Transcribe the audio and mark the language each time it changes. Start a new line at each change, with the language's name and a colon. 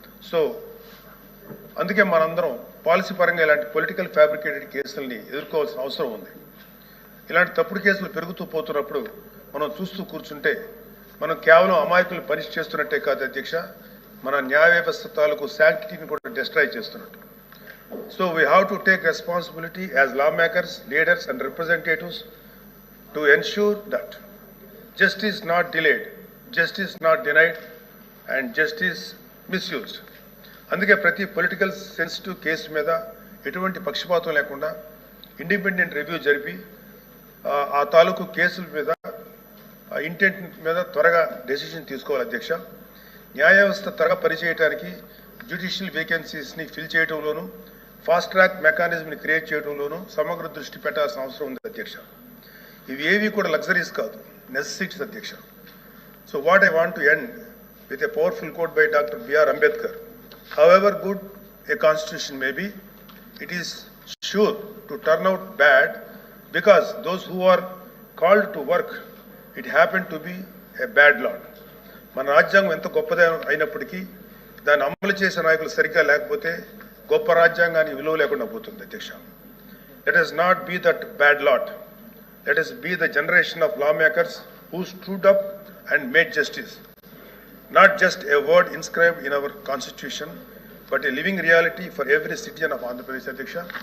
Telugu: So అందుకే మనందరం policy పరంగా ఇలాంటి పొలిటికల్ ఫ్యాబ్రికేటెడ్ కేసుల్ని ఎదుర్కోవాల్సిన అవసరం ఉంది. ఇలాంటి తప్పుడు కేసులు పెరుగుతూ పోతున్నప్పుడు మనం చూస్తూ కూర్చుంటే మనం కేవలం అమాయకులు పనిష్ చేస్తున్నట్టే కాదు అధ్యక్ష, మన న్యాయ వ్యవస్థ తాలూకు శాంక్టిటీని కూడా డిస్ట్రాయ్ చేస్తున్నట్టు.
English: So we have to take responsibility as lawmakers, leaders and representatives to ensure that justice not delayed, justice not denied and justice misused.
Telugu: అందుకే ప్రతి పొలిటికల్ సెన్సిటివ్ కేసు మీద ఎటువంటి పక్షపాతం లేకుండా ఇండిపెండెంట్ రివ్యూ జరిపి ఆ తాలూకు కేసుల మీద ఇంటెంట్ మీద త్వరగా డెసిషన్ తీసుకోవాలి అధ్యక్ష. న్యాయ వ్యవస్థ త్వరగా పనిచేయడానికి judicial వేకెన్సీస్ని fill చేయడంలోనూ fast track మెకానిజంని create చేయడంలోనూ సమగ్ర దృష్టి పెట్టాల్సిన అవసరం ఉంది అధ్యక్ష. ఇవి ఏవి కూడా లగ్జరీస్ కాదు, నెసెసిటీస్ అధ్యక్ష.
English: So what I want to end with a powerful quote by doctor BR Ambedkar. However good a constitution may be, it is sure to turn out bad because those who are called to work it happen to be a bad lot.
Telugu: మన రాజ్యాంగం ఎంత గొప్పదే అయినప్పటికీ దాన్ని అమలు చేసే నాయకులు సరిగ్గా లేకపోతే గొప్ప రాజ్యాంగానికి విలువ లేకుండా పోతుంది అధ్యక్ష.
English: Let us not be that bad lot. Let us be the generation of lawmakers who stood up and made justice. Not just a word inscribed in our constitution, but a living reality for every citizen of Andhra Pradesh
Telugu: అధ్యక్ష.